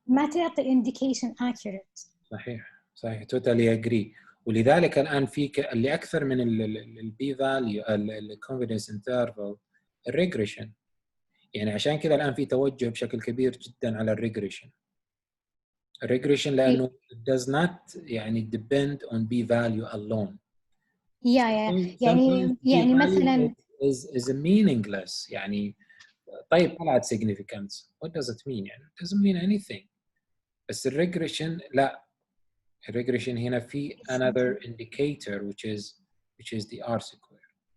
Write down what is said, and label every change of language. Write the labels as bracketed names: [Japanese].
[Arabic] ما تعطي [English] indication accurate. [Arabic] صحيح [English] totally agree. [Arabic] ولذلك الآن في اللي أكثر من ال B value ال confidence interval الريجريشن، يعني عشان كذا الآن في توجه بشكل كبير جدا على الريجريشن لأنه [English] it does not [Arabic] يعني [English] depend on B value alone. [Arabic] يعني مثلا [English] is meaningless. [Arabic] يعني طيب طلعت [English] significance, what does it mean؟ [Arabic] يعني [English] it doesn't mean anything. [Arabic] بس الريجريشن لا، الريجريشن هنا في [English] another indicator which is the R square.